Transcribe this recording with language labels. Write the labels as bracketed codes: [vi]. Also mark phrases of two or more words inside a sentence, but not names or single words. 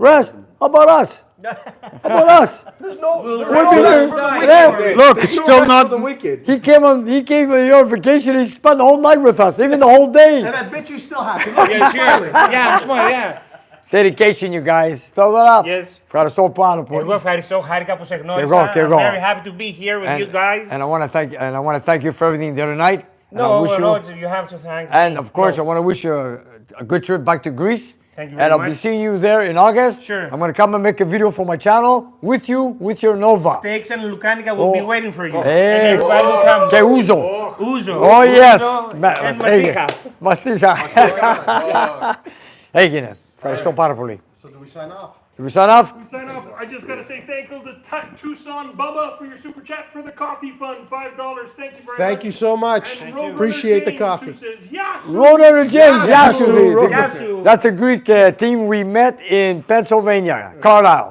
[en] rest. How about us? How about us? There's no Yeah, look, It's still not. the wicked. he came on vacation. He spent the whole night with us, even the whole day. And I bet you still happy. Yeah, sure. Yeah, I'm smart, yeah. Dedication, you guys. Throw that up. Yes. [el] Ευχαριστώ πάρα πολύ. Εγώ ευχαριστώ, χάρηκα που σε γνώρισα. Και εγώ. [en] I'm very happy to be here with you guys. And I want to thank you for everything the other night. And I wish No, you have to thank And of course, I want to wish you a good trip back to Greece. Thank you And very I'll be much. seeing you there in August. Sure. I'm going to come and make a video for my channel with you, with your Nova. Steaks and Lucanica will be waiting for you. Hey. And everybody will come. [el] Και ούζο. [en] Uzo. Oh, yes. And Masiha. [el] Μαστίχα. Έγινε. Ευχαριστώ πάρα πολύ. [en] So do we sign off? Do we sign off? We sign off. I just got to say thank you to Tucson Bubba for your super chat for the coffee fund, $5. Thank you very much. Thank you so much. And Roadrunner Appreciate the James, coffee. who says, Yasu. Roadrunner James. Yasu. Yasu. Yasu. That's a Greek team we met in Pennsylvania, Carlisle.